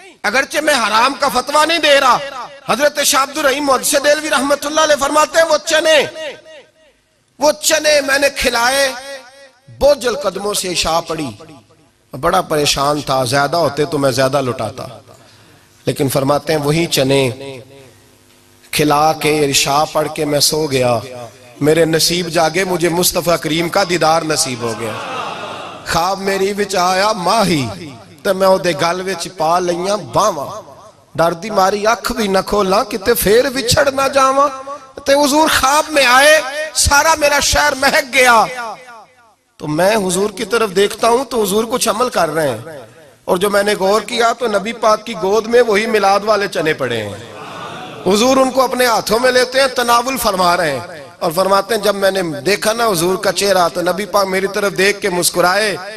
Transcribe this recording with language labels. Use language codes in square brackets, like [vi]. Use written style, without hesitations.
[ur] اگرچہ میں حرام کا فتویٰ نہیں دے رہا. حضرت شاہ عبد الرحیم محدث دہلوی رحمت اللہ علیہ فرماتے ہیں وہ چنے میں نے کھلائے, بوجھل قدموں سے عشاء پڑی, بڑا پریشان تھا, زیادہ ہوتے تو میں زیادہ لٹاتا, لیکن فرماتے ہیں وہی چنے کھلا کے عشاء پڑھ کے میں سو گیا. میرے نصیب جاگے, مجھے مصطفیٰ کریم کا دیدار نصیب ہو گیا. [pa] خواب میری وچ آیا ماہی تے میں اودے گل وچ پا لئیاں باواں, ڈر دی ماری اکھ بھی نہ کھولاں کتے پھر وچھڑ نہ جاواں. [ur] تے حضور خواب میں آئے, سارا میرا شہر مہک گیا. تو میں حضور کی طرف دیکھتا ہوں تو حضور کچھ عمل کر رہے ہیں, اور جو میں نے غور کیا تو نبی پاک کی گود میں وہی میلاد والے چنے پڑے ہیں. حضور ان کو اپنے ہاتھوں میں لیتے ہیں, تناول فرما رہے ہیں, اور فرماتے ہیں جب میں نے دیکھا نا حضور کا چہرہ تو نبی پاک میری طرف دیکھ کے مسکرائے